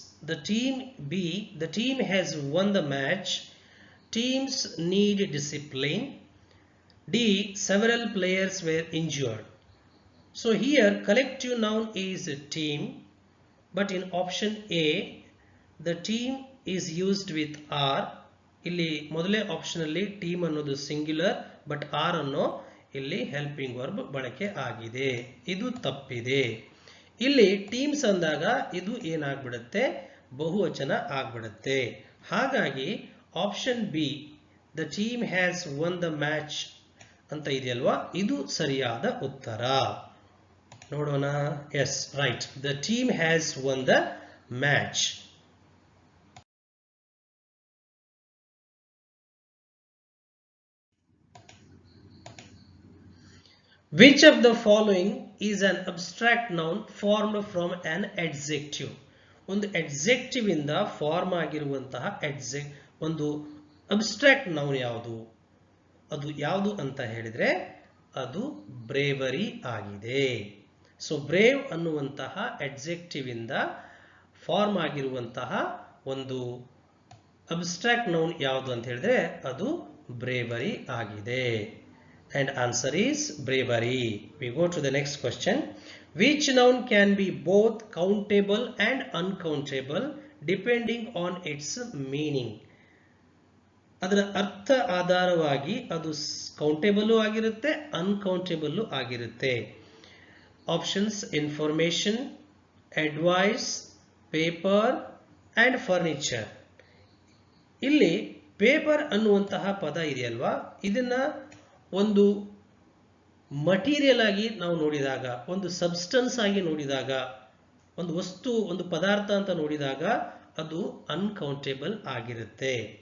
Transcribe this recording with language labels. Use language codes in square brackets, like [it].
[en] The team B, the team has won the match. Teams need discipline. D, several players were injured. So here collective noun is a team, but in option A the team is used with R. [kn] ಇಲ್ಲಿ ಮೊದಲೇ option ಅಲ್ಲಿ team ಅನ್ನೋದು singular, but R ಅನ್ನೋ ಇಲ್ಲಿ helping verb ಬಳಕೆ ಆಗಿದೆ. ಇದು ತಪ್ಪಿದೆ. ಇಲ್ಲಿ ಟೀಮ್ಸ್ ಅಂದಾಗ ಇದು ಏನಾಗ್ಬಿಡುತ್ತೆ, ಬಹುವಚನ ಆಗ್ಬಿಡುತ್ತೆ. ಹಾಗಾಗಿ option B, [en] the team has won the match [kn] ಅಂತ ಇದೆಯಲ್ವಾ, ಇದು ಸರಿಯಾದ ಉತ್ತರ. ನೋಡೋಣ. [en] Yes, right. The team has won the match. Which of the following is an abstract noun formed from an adjective? [kn] ಒಂದು adjective ಇಂದ ಫಾರ್ಮ್ ಆಗಿರುವಂತಹ ಒಂದು ಅಬ್ಸ್ಟ್ರಾಕ್ಟ್ ನೌನ್ ಯಾವುದು? ಅದು ಯಾವುದು ಅಂತ ಹೇಳಿದ್ರೆ ಅದು ಬ್ರೇವರಿ ಆಗಿದೆ. ಸೊ ಬ್ರೇವ್ ಅನ್ನುವಂತಹ adjective ಇಂದ ಫಾರ್ಮ್ ಆಗಿರುವಂತಹ ಒಂದು ಅಬ್ಸ್ಟ್ರಾಕ್ಟ್ ನೌನ್ ಯಾವುದು ಅಂತ ಹೇಳಿದ್ರೆ ಅದು ಬ್ರೇವರಿ ಆಗಿದೆ. [en] And answer is bravery. We go to the next question. Which noun can be both countable and uncountable depending on its meaning? [kn] ಅದರ ಅರ್ಥ ಆಧಾರವಾಗಿ ಅದು ಕೌಂಟೇಬಲ್ ಆಗಿರುತ್ತೆ, ಅನ್ಕೌಂಟೇಬಲ್ ಆಗಿರುತ್ತೆ. [en] Options: information, advice, paper and furniture. [kn] ಇಲ್ಲಿ paper ಅನ್ನುವಂತಹ ಪದ ಇದೆಯಲ್ವಾ, ಇದನ್ನ ಒಂದು ಮಟೀರಿಯಲ್ ಆಗಿ ನಾವು ನೋಡಿದಾಗ, ಒಂದು ಸಬ್ಸ್ಟೆನ್ಸ್ ಆಗಿ ನೋಡಿದಾಗ, ಒಂದು ವಸ್ತು, ಒಂದು ಪದಾರ್ಥ ಅಂತ ನೋಡಿದಾಗ ಅದು ಅನ್ಕೌಂಟೇಬಲ್ ಆಗಿರುತ್ತೆ.